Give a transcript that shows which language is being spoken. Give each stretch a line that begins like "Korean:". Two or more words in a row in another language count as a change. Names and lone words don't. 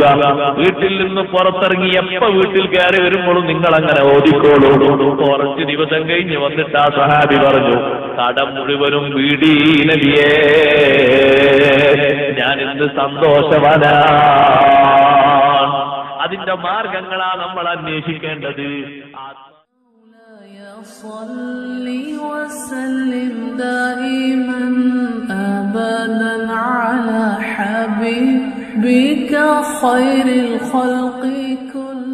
Malayalam: വീട്ടിൽ നിന്ന് പുറത്തിറങ്ങി എപ്പോ വീട്ടിൽ കയറി വരുമ്പോഴും നിങ്ങൾ അങ്ങനെ ഓതിക്കോളൂ. കുറച്ച് ദിവസം കഴിഞ്ഞ് വന്നിട്ട് ആ സഹാബി പറഞ്ഞു, കടം മുഴുവനും വീടി നബിയേ, ഞാൻ ഇന്ന് സന്തോഷവാനാണ്. അതിന്റെ മാർഗങ്ങളാ നമ്മൾ അന്വേഷിക്കേണ്ടത്.
Arabic: صلي وسلم دائما أبدا على حبيبك خير الخلق كلهم.